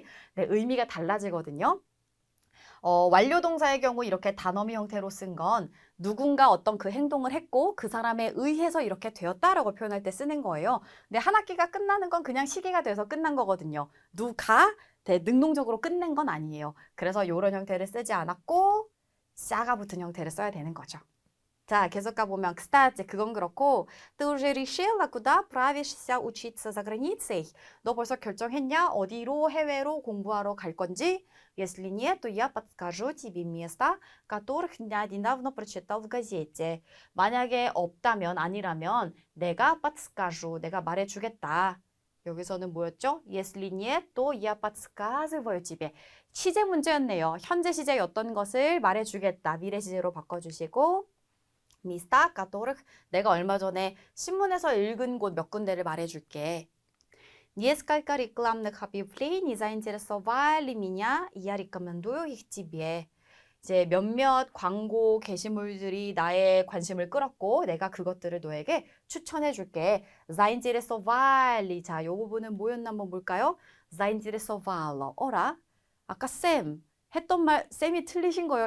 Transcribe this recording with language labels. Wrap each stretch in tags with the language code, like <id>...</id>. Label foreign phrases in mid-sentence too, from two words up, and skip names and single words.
<ko>네, 의미가 달라지거든요. 완료 동사의 경우 이렇게 단어미 형태로 쓴 건 누군가 어떤 그 행동을 했고 그 사람에 의해서 이렇게 되었다라고 표현할 때 쓰는 거예요. 근데 한 학기가 끝나는 건 그냥 시기가 돼서 끝난 거거든요. 누가 능동적으로 끝낸 건 아니에요. 그래서 이런 형태를 쓰지 않았고 샤가 붙은 형태를 써야 되는 거죠. 자, 계속 가보면</ko> <ru>кстати,</ru> <ko>그건 그렇고</ko> <ru>ты уже решила, куда отправишься учиться за границей?</ru> <ko>너 벌써 결정했냐? 어디로 해외로 공부하러 갈 건지?</ko> <ru>Если нет, то я подскажу тебе места, которых я недавно прочитал в газете.</ru> <ko>만약에 없다면, 아니라면 내가 подскажу, 내가 말해주겠다. 여기서는 뭐였죠?</ko> <ru>Если нет, то я подсказываю тебе.</ru> <ko>시제 문제였네요. 현재 시제의 어떤 것을 말해주겠다. 미래 시제로 바꿔주시고 미스타 까토르 내가 얼마 전에 신문에서 읽은 곳 몇 군데를 말해줄게.</ko> <ru>Несколько рекламных объявлений заинтересовали меня, и я рекомендую их тебе.</ru> <ko>이제 몇몇 광고 게시물들이 나의 관심을 끌었고 내가 그것들을 너에게 추천해 줄게. Заинтересовали. 자, 요 부분은 뭐였나 한번 볼까요?</ko> <ru>Заинтересовало.</ru> <ko>어라? 아까 쌤 했던 말 쌤이 틀리신 거예요.</ko>